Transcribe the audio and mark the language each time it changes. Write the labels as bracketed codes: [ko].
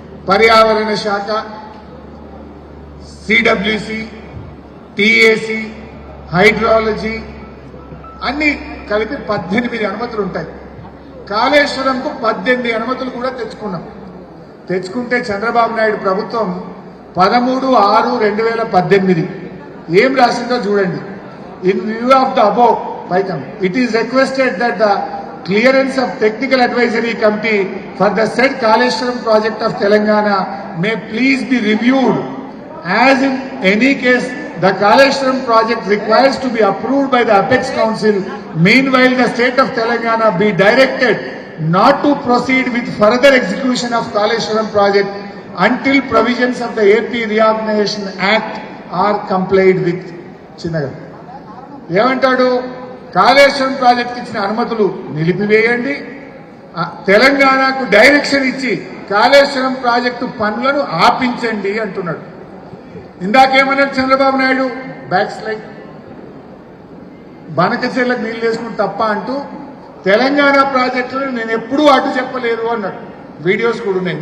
[te] పర్యావరణ శాఖ, CWC, టిఏసి, hydrology అన్ని కలిపి 18 అనుమతులు ఉంటాయి. కాళేశ్వరంకు 18 అనుమతులు కూడా తెచ్చుకున్నాం. తెచ్చుకుంటే చంద్రబాబు నాయుడు ప్రభుత్వం 13/6/2018 ఏం రాసిందో చూడండి. [en] In view of the above పైకమ్ it is requested that the clearance of technical advisory committee for the said Kaleshwaram project of Telangana may please be reviewed, as in any case the Kaleshwaram project requires to be approved by the Apex Council. Meanwhile, the state of Telangana be directed not to proceed with further execution of Kaleshwaram project until provisions of the AP Reorganization Act are complied with. [te] చిన్నగా ఏమంటాడు? Kaleshwaram project ఇచ్చిన అనుమతులు నిలిపివేయండి, తెలంగాణకు direction ఇచ్చి Kaleshwaram project పనులను ఆపించండి అంటున్నాడు. ఇందాకేమన్నాడు Chandrababu Naidu? Back slide. బనకచెర్లకు నీళ్లు వేసుకుని తప్ప అంటూ తెలంగాణ ప్రాజెక్టులను నేను ఎప్పుడూ అడ్డు చెప్పలేదు అన్నాడు. వీడియోస్ కూడా ఉన్నాయి.